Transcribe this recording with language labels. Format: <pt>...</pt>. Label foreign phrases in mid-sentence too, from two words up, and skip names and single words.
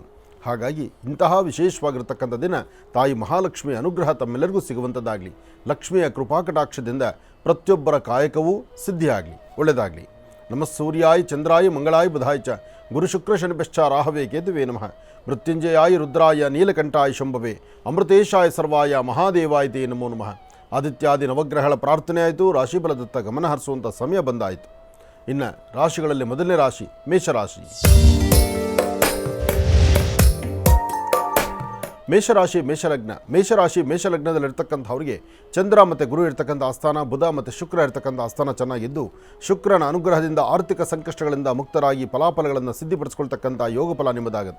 <kn>ಹಾಗಾಗಿ ಇಂತಹ ವಿಶೇಷವಾಗಿರ್ತಕ್ಕಂಥ ದಿನ ತಾಯಿ ಮಹಾಲಕ್ಷ್ಮಿಯ ಅನುಗ್ರಹ ತಮ್ಮೆಲ್ಲರಿಗೂ ಸಿಗುವಂಥದ್ದಾಗಲಿ. ಲಕ್ಷ್ಮಿಯ ಕೃಪಾಕಟಾಕ್ಷದಿಂದ ಪ್ರತಿಯೊಬ್ಬರ ಕಾಯಕವೂ ಸಿದ್ಧಿಯಾಗಲಿ, ಒಳ್ಳೆಯದಾಗಲಿ.</kn> <sa>ನಮಃ ಸೂರ್ಯಾಯ ಚಂದ್ರಾಯ ಮಂಗಳಾಯ ಬುಧಾಯ ಚ ಗುರು ಶುಕ್ರ ಶನಿಭ್ಯಶ್ಚ ರಾಹವೇ ಕೇತುವೇ ನಮಃ. ಮೃತ್ಯುಂಜಯಾಯ ರುದ್ರಾಯ ನೀಲಕಂಠಾಯ ಶಂಭವೇ ಅಮೃತೇಶಾಯ ಸರ್ವಾಯ ಮಹಾದೇವಾಯ ತೇ ನಮೋ ನಮಃ.</sa> <kn>ಆದಿತ್ಯಾದಿ ನವಗ್ರಹಗಳ ಪ್ರಾರ್ಥನೆ ಆಯಿತು. ರಾಶಿಫಲದತ್ತ ಗಮನ ಹರಿಸುವಂಥ ಸಮಯ ಬಂದಾಯಿತು. ಇನ್ನು ರಾಶಿಗಳಲ್ಲಿ ಮೊದಲನೇ ರಾಶಿ ಮೇಷರಾಶಿ. ಮೇಷರಾಶಿ ಮೇಷಲಗ್ನ. ಮೇಷರಾಶಿ ಮೇಷಲಗ್ನದಲ್ಲಿರ್ತಕ್ಕಂಥವ್ರಿಗೆ ಚಂದ್ರ ಮತ್ತು ಗುರು ಇರ್ತಕ್ಕಂಥ ಆಸ್ಥಾನ, ಬುಧ ಮತ್ತು ಶುಕ್ರ ಇರ್ತಕ್ಕಂಥ ಆಸ್ಥಾನ ಚೆನ್ನಾಗಿದ್ದು, ಶುಕ್ರನ ಅನುಗ್ರಹದಿಂದ ಆರ್ಥಿಕ ಸಂಕಷ್ಟಗಳಿಂದ ಮುಕ್ತರಾಗಿ ಫಲಾಫಲಗಳನ್ನು ಸಿದ್ಧಿಪಡಿಸ್ಕೊಳ್ತಕ್ಕಂಥ ಯೋಗ ಫಲ ನಿಮ್ಮದಾಗುತ್ತೆ.</kn>